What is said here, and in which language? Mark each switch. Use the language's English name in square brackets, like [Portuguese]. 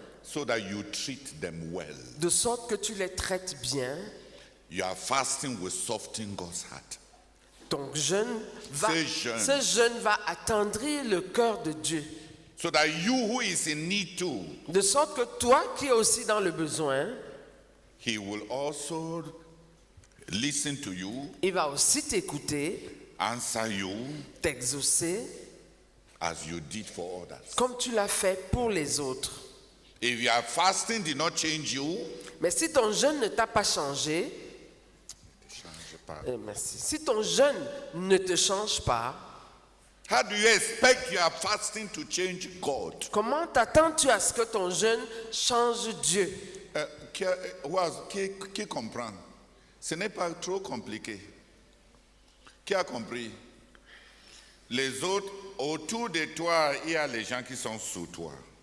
[English] so that you treat them well, [French] de sorte que tu les traites bien, [English] your fasting will soften God's heart. [French] ton jeûne va, Ce ce jeûne va attendrir le cœur de Dieu. [English] So that you who is in need too, [French] De sorte que toi qui es aussi dans le besoin, [English] he will also listen to you, [French] il va aussi t'écouter, [English] answer you [French] t'exaucer, [English] as you did for others. [French] comme tu l'as fait pour les autres. [English] If your fasting did not change you, [French] Mais si ton jeûne ne t'a pas changé, change pas. merci. Si ton jeûne ne te change pas, [English] How do you expect your fasting to change God? [French] comment t'attends-tu à ce que ton jeûne change Dieu? Qui comprend? Ce n'est pas trop compliqué. Qui a compris? Les autres, autour de toi, il y a les gens qui sont sous toi.